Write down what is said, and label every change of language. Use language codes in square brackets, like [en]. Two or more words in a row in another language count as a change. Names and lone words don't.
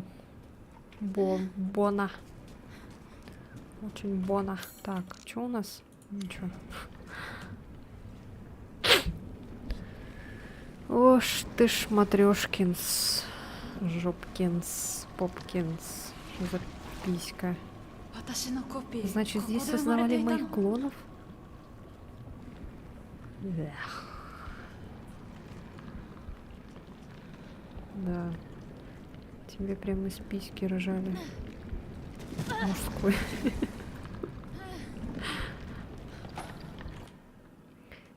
[ru] Бона. Очень бона. Так, что у нас? Ничего. Ош ты ж, Матрёшкинс. Жопкинс. Попкинс. Что за писька? [ja] 私のコピー [ru] Значит, [ja] ここ [ru] здесь [ja] で生まれ [ru] создавали [ja] ていた [ru] моих [ja] の [ru] клонов? Эх. Да. Тебе прям из письки рожали. Мужской.